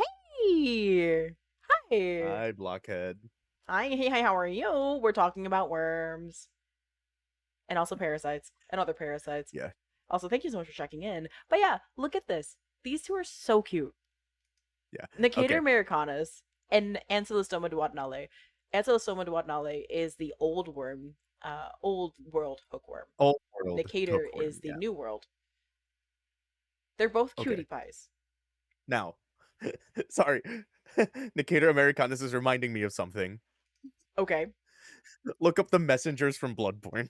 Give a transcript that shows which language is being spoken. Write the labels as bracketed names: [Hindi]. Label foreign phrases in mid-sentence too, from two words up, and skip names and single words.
[English] Hey. Hi. Hi, Blockhead. Hi. Hey. Hi. How are you? We're talking about worms and also parasites and other parasites. Yeah, Also, thank you so much for checking in. But yeah, look at this. These two are so cute. yeah. Nicator Okay. americanus and Ancylostoma duodenale. Ancylostoma duodenale is the old worm, old world hookworm. Old world Nicator is hookworm. the Yeah. new world. They're both cutie Okay. pies. Now, sorry. Nicator Americanus is reminding me of something. Okay. Look up the messengers from Bloodborne.